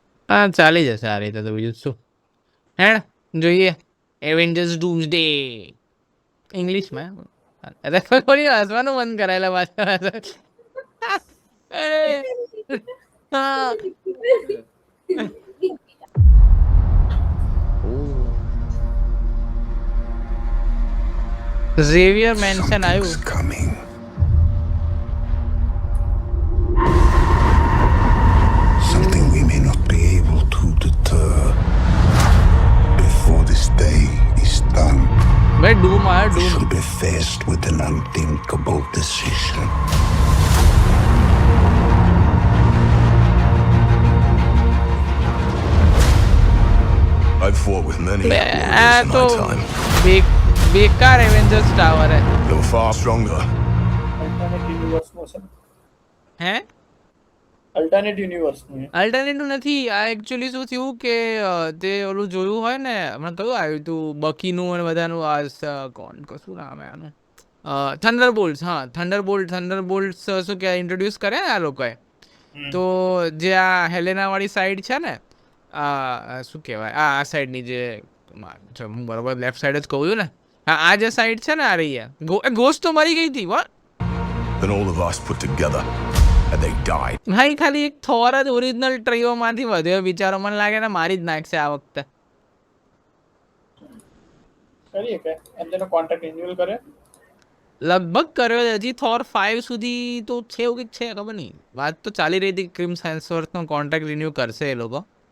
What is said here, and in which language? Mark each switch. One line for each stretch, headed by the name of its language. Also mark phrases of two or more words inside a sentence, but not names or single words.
Gujarati: હા ચાલી જશે આ રીતે તો બીજું શું હેડ જોઈએ એવેન્જર્સ ડૂમ્સડે ઇંગ્લિશમાં અરે થોડી હસવાનું બંધ કરાયેલા પાછા અરે હા ઝેવિયર મેન્શન આવ્યું
English: Something's coming. Something we may not be able to deter before this day is done.
Gujarati: ભાઈ ડૂમ આવ્યો
English: We
Gujarati: ડૂમ
English: shall be faced with an unthinkable decision. I've fought with many warriors
Gujarati: આ
English: in
Gujarati: તો
English: my time.
Gujarati: બેકાર એવેન્જર્સ ટાવર હે
English: They were far stronger. alternate universeનો
Gujarati: છે હે
English: alternate universeનું
Gujarati: છે અલ્ટરનેટિવ નથી આ એકચ્યુઅલી શું થયું કે તે ઓલું જોયું હોય ને હમણાં કયું આવ્યું હતું બકીનું અને બધાનું કોણ કશું નામ હે આનું થંડરબોલ્ટ્સ હા થંડરબોલ્ટ્સ શું કે ઇન્ટ્રોડ્યુસ કરે ને આ લોકોએ તો જે આ હેલેનાવાળી સાઈડ છે ને શું કહેવાય આ સાઈડની જે હું બરોબર
English: left side
Gujarati: જ કહું છું ને હા આ જે સાઈડ છે ને આ રહી ગોસ્ટ તો મરી ગઈ હતી વોટ
English: Then all of us put together, and they died.
Gujarati: ભાઈ ખાલી એક થોર જ ઓરિજિનલ ટ્રીઓમાંથી વધ્યો બિચારો મને લાગે ને મારી જ નાખશે આ વખતે કરીએ કે એમનો
English: contract renewal
Gujarati: કરે લગભગ કર્યો છે હજી થોર 5 સુધી તો છે એવું કંઈક છે ખબર નહીં વાત તો ચાલી રહી હતી ક્રિમ હેમ્સવર્થનો
English: contract renew
Gujarati: કરશે એ લોકો